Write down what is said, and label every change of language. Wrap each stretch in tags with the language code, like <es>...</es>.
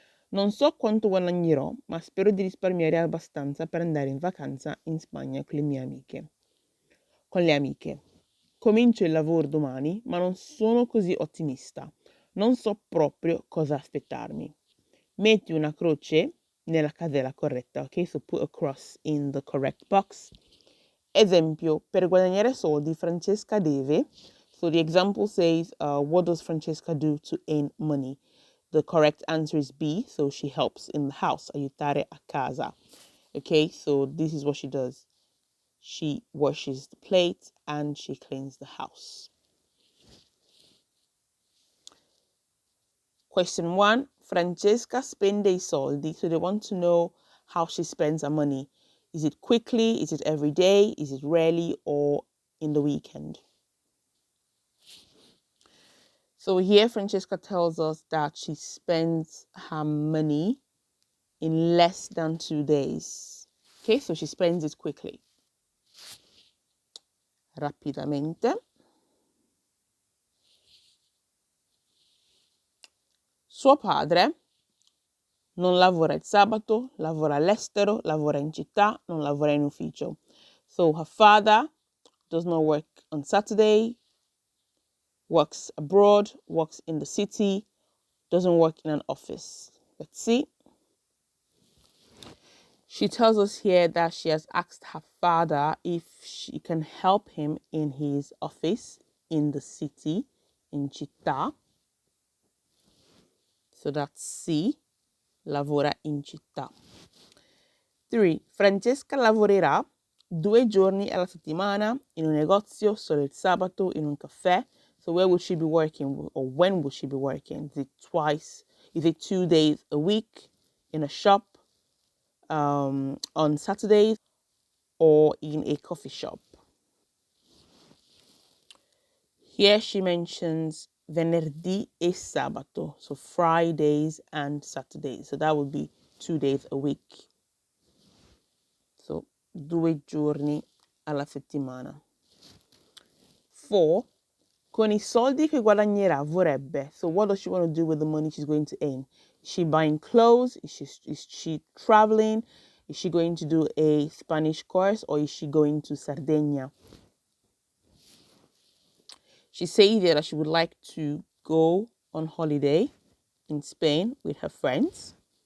<it>Non so quanto guadagnerò, ma spero di risparmiare abbastanza per andare in vacanza in Spagna con le mie amiche. Con le amiche. Comincio il lavoro domani, ma non sono così ottimista. Non so proprio cosa aspettarmi. Metti una croce nella casella corretta, ok?</it> <en>So put a cross in the correct box.</en> <it>Esempio, per guadagnare soldi Francesca deve.</it> <en>So the example says, what does Francesca do to earn money? The correct answer is B, so she helps in the house,</en> <it>aiutare a casa.</it> <en>Okay, so this is what she does. She washes the plates and she cleans the house. Question 1,</en> <it>Francesca spende I soldi.</it> <en>So they want to know how she spends her money. Is it quickly? Is it every day? Is it rarely or in the weekend? So here Francesca tells us that she spends her money in less than 2 days. Okay, so she spends it quickly.</en> <it>Rapidamente. Suo padre non lavora il sabato, lavora all'estero, lavora in città, non lavora in ufficio.</it> <en>So her father does not work on Saturday, works abroad, works in the city, doesn't work in an office. Let's see. She tells us here that she has asked her father if she can help him in his office in the city,</en> <it>in città.</it> <en>So that's C,</en> <it>lavora in città.</it> <en>3.</en> <it>Francesca lavorerà 2 giorni alla settimana in un negozio, solo il sabato in un caffè.</it> <en>So where would she be working, or when would she be working? Is it twice? Is it 2 days a week in a shop on Saturdays or in a coffee shop? Here she mentions</en> <it>venerdì e sabato,</it> <en>so Fridays and Saturdays. So that would be 2 days a week.</en> <it>So 2 giorni alla settimana. 4. Con i soldi che guadagnerà vorrebbe.</it> <en>So what does she want to do with the money she's going to earn? Is she buying clothes? Is she traveling? Is she going to do a Spanish course or is she going to Sardinia? She says that she would like to go on holiday in Spain with her friends.</en>